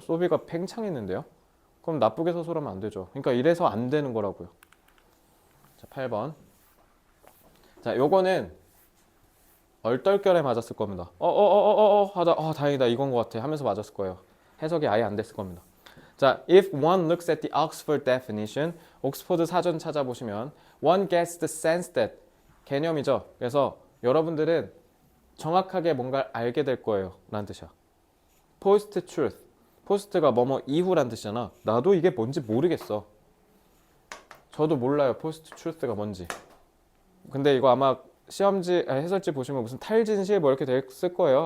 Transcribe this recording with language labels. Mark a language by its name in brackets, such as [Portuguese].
[Korean] 소비가 팽창했는데요? 그럼 나쁘게 서술하면 안 되죠. 그러니까 이래서 안 되는 거라고요. 자, 8번. 자, 요거는 얼떨결에 맞았을 겁니다. 하다 다행이다 이건 것 같아 하면서 맞았을 거예요. 해석이 아예 안 됐을 겁니다. [English] 자, if one looks at the Oxford definition, [Korean] 옥스퍼드 사전 찾아보시면 [English] one gets the sense that [Korean] 개념이죠. 그래서 여러분들은 정확하게 뭔가를 알게 될 거예요 라는 뜻이야. post truth, post가 뭐뭐 이후란 뜻이잖아. 나도 이게 뭔지 모르겠어. 저도 몰라요 post truth가 뭔지. 근데 이거 아마 시험지 해설지 보시면 무슨 탈진실 뭐 이렇게 됐을 거예요.